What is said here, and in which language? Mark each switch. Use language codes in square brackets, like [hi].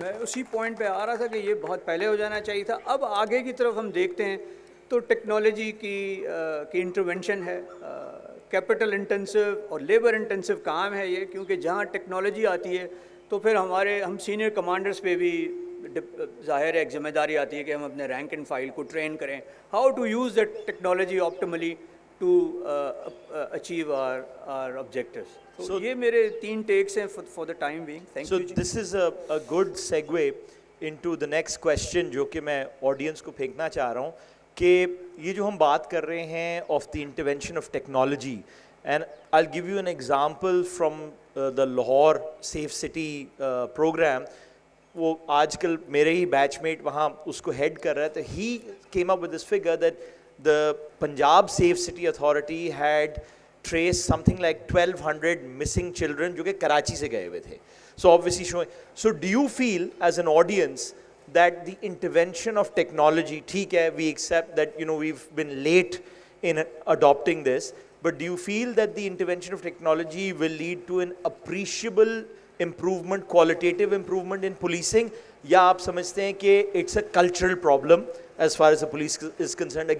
[ur] میں اسی پوائنٹ پہ آ رہا تھا کہ یہ بہت پہلے ہو جانا چاہیے تھا. اب آگے کی طرف ہم دیکھتے ہیں تو ٹیکنالوجی کی انٹروینشن ہے, کیپٹل انٹینسو اور لیبر انٹینسو کام ہے یہ, کیونکہ جہاں ٹیکنالوجی آتی ہے تو پھر ہم سینئر کمانڈرز پہ بھی ظاہر ایک ذمہ داری آتی ہے کہ ہم اپنے رینک اینڈ فائل کو ٹرین کریں [en] How to use that technology optimally to achieve our objectives. [ur] So یہ میرے 3 ٹیکس ہیں [en] for the time being. Thank you. So this is a good segue into the next question [ur] جو کہ میں audience کو پھینکنا چاہ رہا ہوں کہ یہ جو ہم بات کر رہے ہیں [en] of the intervention of technology, and I'll give you an example from the Lahore Safe City program. [ur] وہ آج کل میرے ہی بیچ میٹ وہاں اس کو ہیڈ کر رہا ہے, [en] تو he came up with this figure that the Punjab Safe City Authority had traced something like 1,200 missing children [ur] جو کہ کراچی سے گئے ہوئے تھے. [en] So obviously showing, so do you feel as an audience that the intervention of technology, [ur] ٹھیک ہے [en] we accept that we've been late in adopting this, but do you feel that the intervention of technology will lead to an appreciable improvement, qualitative improvement in policing, [ur] یا آپ سمجھتے ہیں کہ [en] it's a cultural problem as far as the police is concerned?